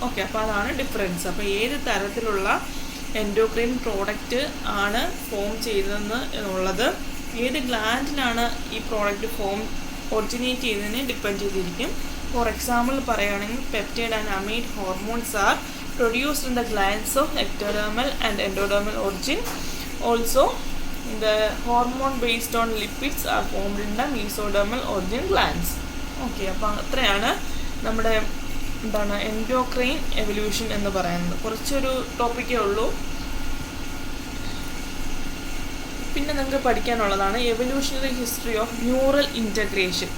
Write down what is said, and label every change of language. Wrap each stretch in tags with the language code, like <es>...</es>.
<ml>Okay, അപ്പോൾ അതാണ് difference. അപ്പോൾ ഏത് തരത്തിലുള്ള എൻഡോക്രൈൻ പ്രോഡക്റ്റ് ആണ് ഫോം ചെയ്തതെന്ന് എന്നുള്ളത് ഏത് ഗ്ലാൻഡിലാണ് ഈ പ്രോഡക്റ്റ് ഒറിജിനേറ്റ് ചെയ്തതിനെ ഡിപ്പെൻഡ് ചെയ്തിരിക്കും.</ml> <en>for example</en> <ml>പറയുകയാണെങ്കിൽ</ml> <en>Peptide and amine hormones are produced in the glands of ectodermal and endodermal origin. Also the hormone based on lipids are formed in the mesodermal origin glands.</en> <ml>Okay, അപ്പോൾ അത്രയാണ് നമ്മുടെ എന്താണ് endocrine evolution എന്ന് പറയുന്നത്. കുറച്ചൊരു ടോപ്പിക്കേ ഉള്ളൂ. പിന്നെ നിങ്ങൾക്ക് പഠിക്കാനുള്ളതാണ്</ml> <en>Evolutionary history of neural integration.</en>